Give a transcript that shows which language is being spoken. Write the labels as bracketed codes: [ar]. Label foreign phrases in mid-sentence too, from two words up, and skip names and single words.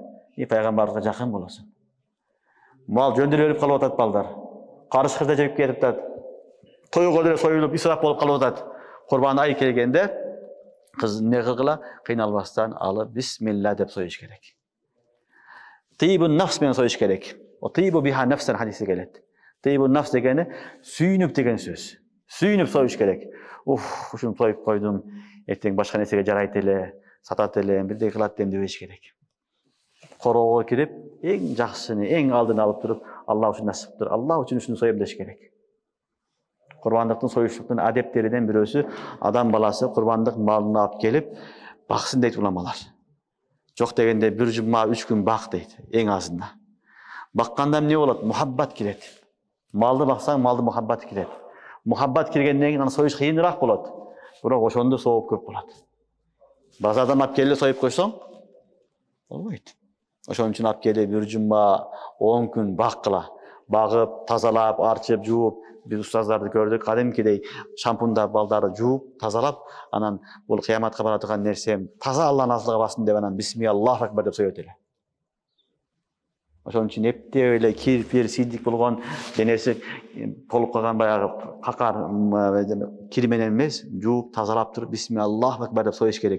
[ky] Пайгамбарыбызга жакын болосуң. Мал жөндөр өлүп калып атат балдар. Карыш кызда жеп кетип атат. Тойго деле союлуп исрап болуп калып атат. Курбан ай келгенде кыз эмне кылгыла? Кыйналбастан алып бисмилла деп союш керек. Тыйбун нафс менен союш керек. O тыйбу биха нафсан хадиси келет. Тыйбун нафс дегени сүйүнүп деген сөз. Сүйүнүп союш керек. Ушуну союп койдум, эртең башка нерсеге жарайт эле, сатат эле, бирдей кылат дебеш керек. Короого кирип, эң жакшысын, эң алдын алып туруп, Алла үчүн насиптир. Алла үчүн ушуну союп деш керек. Курбандыктын союштуктун адептеринен бирөөсү адам баласы курбандык малын алып келип баксын дейт уламалар. Жок дегенде bir жума 3 gün bak дейт, эң азында. Bakканда эмне болот? Muhabbat келет. Малды баксаң, малды muhabbat келет. Muhabbat келгенден кийин аны союш кыйыныраак болот. Бирок ошондо сооп көп болот. Базардан алып келип союп койсоң, болбойт. Ошон үчүн алып келип bir жума 10 gün bakкыла. Багып, тазалап, арчып, жууп, биз устаздарды көрдүк, кадимкидей шампунда балдарды жууп, тазалап, анан бул кыяматка бара турган нерсе таза Алланын азылыга бассын деп анан бисмиллаху акбар деп соёт эле. Ошон үчүн эптеп эле кирпир, сидик болгон денеси толуп калган баягы какар кир менен эмес, жууп, тазалап туруп бисмиллаху акбар деп союш керек.